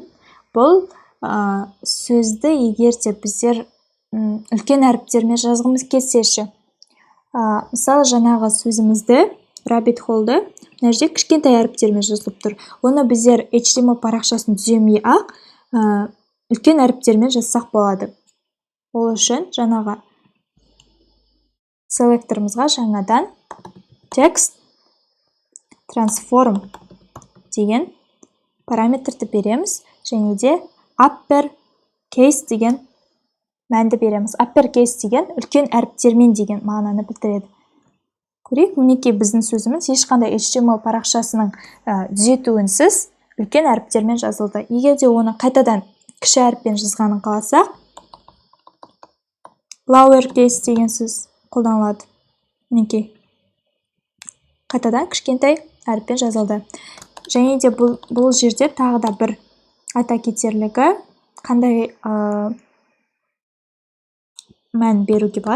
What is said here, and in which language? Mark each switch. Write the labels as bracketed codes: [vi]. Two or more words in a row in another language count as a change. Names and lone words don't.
[kk] Бұл сөзді егер де біздер үлкен әріптермен жазғымыз келсе, мысалы жаңағы сөзімізді [en] rabbit hole- [kk] ды мына жерде кішкентай әріптермен жазылып тұр. Оны біздер HTML парақшасын түземей ақ үлкен әріптермен жазсақ болады. Ол үшін жаңағы селекторымызға жаңадан [en] text transform [kk] деген параметрді береміз, және де [en] upper case [kk] деген мәнді береміз. [en] Upper case [kk] деген үлкен әріптермен деген мағынаны білдіреді. Көрейік, мінекей біздің сөзіміз ешқандай HTML парақшасының түзетуінсіз үлкен әріптермен жазылды. Егер де оны қайтадан кіші әріппен жазғанын қаласақ, [en] lower case [kk] деген сөз қолданылады. Мінекей қайтадан кішкентай әріппен жазылды. Және де бұл жерде тағы да бір айта кетерлігі, қандай мән беруге болады?